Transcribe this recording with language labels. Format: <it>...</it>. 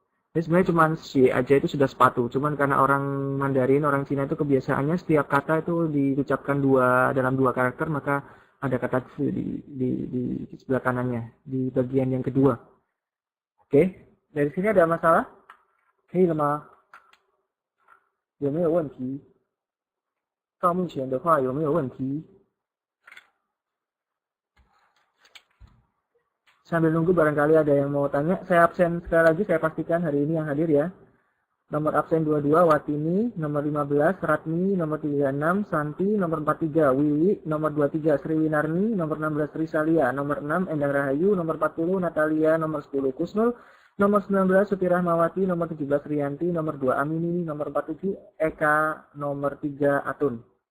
<id>Ini sebenarnya cuma shi aja itu sudah sepatu. Cuman karena orang Mandarin, orang Cina itu kebiasaannya setiap kata itu diucapkan dalam 2 karakter, maka ada kata zi di sebelah kanannya, di bagian yang kedua. Oke, dari sini ada masalah?</id> <zh>可以了吗？有没有问题？到目前的话有没有问题？</zh> <id>Sambil nunggu barangkali ada yang mau tanya. Saya absen sekali lagi, saya pastikan hari ini yang hadir ya. Nomor absen 22 Watini, nomor 15 Ratmi, nomor 36 Santi, nomor 43 Wiwi, nomor 23 Sri Winarni, nomor 16 Risalia, nomor 6 Endang Rahayu, nomor 40 Natalia, nomor 10 Kusnul, nomor 19 Suti Rahmawati, nomor 17 Rianti, nomor 2 Amini, nomor 47 Eka, nomor 3 Atun.</id>